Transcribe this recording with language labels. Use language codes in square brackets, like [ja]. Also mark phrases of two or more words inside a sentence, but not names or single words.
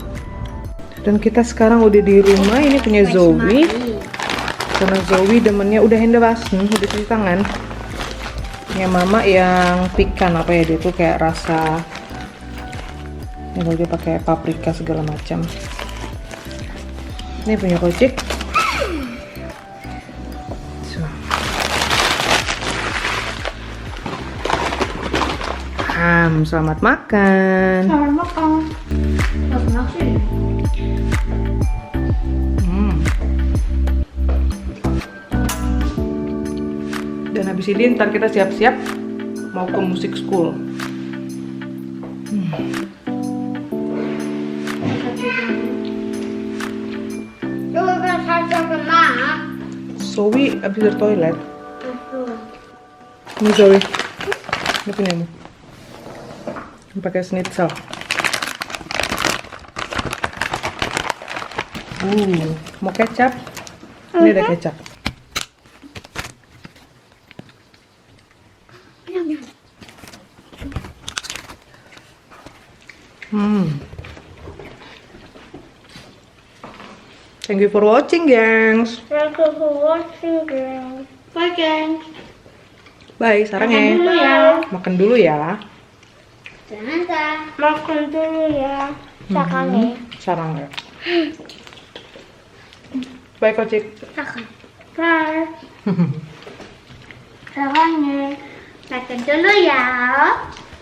[id] Dan kita sekarang udah di rumah. Ini punya Zoe. Karena Zoe demennya udah [en] hand washing, [id] udah cuci tangan. Punya mama yang pikan apa ya, dia tuh kayak rasa. Ini dia pakai paprika segala macam. Ini punya Kocik. Selamat makan. Selamat makan. Nasi. Dan habis ini ntar kita siap-siap mau ke musik school. [de] Du bist halt so gemacht. [id] Zoe abis dari toilet. Ini Zoe. Ini punyamu. Ini pakai schnitzel. Mau kecap? Ini ada kecap. [en] Thank you for watching, gengs. Thank you for watching, guys. Bye, guys. Bye, [id] sarang ya. Dulu ya. Makan dulu ya. Makan dulu ya. Sekarang. Sarang ya. Bye, Kocik. Bye. Sekarang. Makan dulu ya.